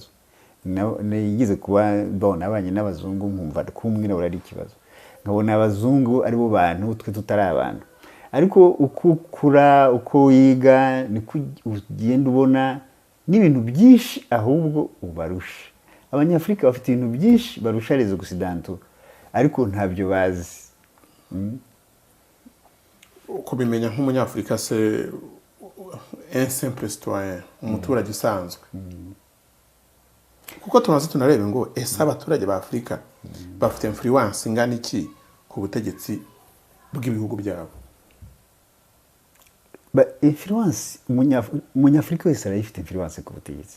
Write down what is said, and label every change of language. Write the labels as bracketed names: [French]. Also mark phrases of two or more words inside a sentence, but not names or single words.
[Kinyarwanda] Nigeze kuba nabanye n'abazungu nkumva ko umwirabura ari ikibazo, nkabona abazungu ari bo bantu twe tutari abantu. Ariko uko ukura, uko wiga, niko ugenda ubona n'ibintu byinshi ahubwo ubarusha. Abanyafurika bafite ibintu byinshi barusha [French] les occidentaux, [Kinyarwanda] ariko ntabyo bazi. Kubimenya nk'umunyafurika se [French] un simple citoyen, [Kinyarwanda] umuturage usanzwe. Kuko tunaze tunarebe ngo ese abaturage ba Afurika bafite influence ingana iki ku butegetsi bw'ibihugu byabo? Influence, umunyafurika wese arayifite influence ku butegetsi.